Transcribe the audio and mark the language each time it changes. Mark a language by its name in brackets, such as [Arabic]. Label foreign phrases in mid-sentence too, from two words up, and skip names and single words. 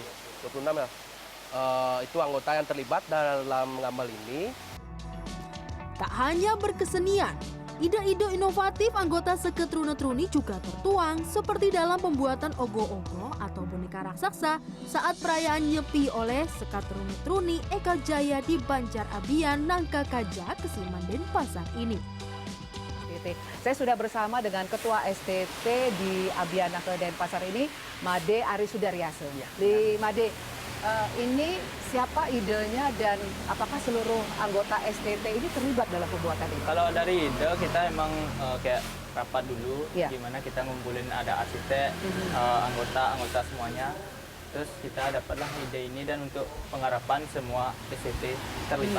[Indonesian] 26 ya. Itu anggota yang terlibat dalam ngamal ini. Tak hanya berkesenian, ide-ide inovatif anggota Seketrune-Truni juga tertuang seperti dalam pembuatan ogoh-ogoh atau boneka raksasa saat perayaan Nyepi oleh Seketrune-Truni Eka Jaya di Banjar Abian Nangka Kaja Kesiman Denpasar ini. Saya sudah bersama dengan Ketua STT di Abian Nangka Denpasar ini, Made Ari Sudaryase. Di Made, ini siapa idenya dan apakah seluruh anggota STT ini terlibat dalam pembuatan ini? Kalau dari ide kita emang kayak rapat dulu, Ya. gimana kita ngumpulin ada arsitek, anggota semuanya. Terus kita dapatlah ide ini dan untuk pengharapan semua STT terlibat.